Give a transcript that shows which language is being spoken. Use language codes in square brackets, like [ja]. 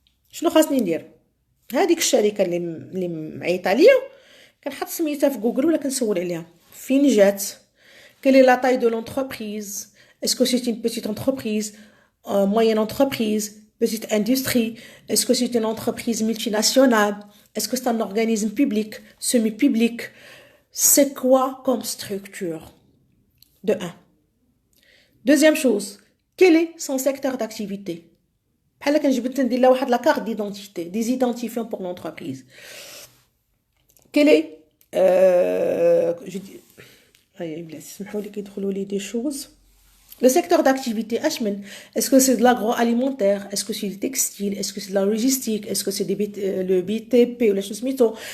[ar] شنو خاصني ندير؟ هذيك الشركة اللي معيطة ليا كنحط سميتها في جوجل ولا كنسول عليها. فين جات؟ [fr] Quelle est la taille de l'entreprise? Est-ce que c'est une petite entreprise, moyenne entreprise, petite industrie? Est-ce que c'est une entreprise multinationale? Est-ce que c'est un organisme public, semi-public? C'est quoi comme structure? De 1. Deuxième chose, quel est son secteur d'activité? [ar] بحال كنجبد ندير لها واحد [fr] لا كارت d'identité, des identifiants pour l'entreprise. Quel est je dis des choses. Le secteur d'activité, est-ce que c'est de l'agroalimentaire? Est-ce que c'est du textile? Est-ce que c'est de la logistique? Est-ce que c'est le BTP ou les choses mytho?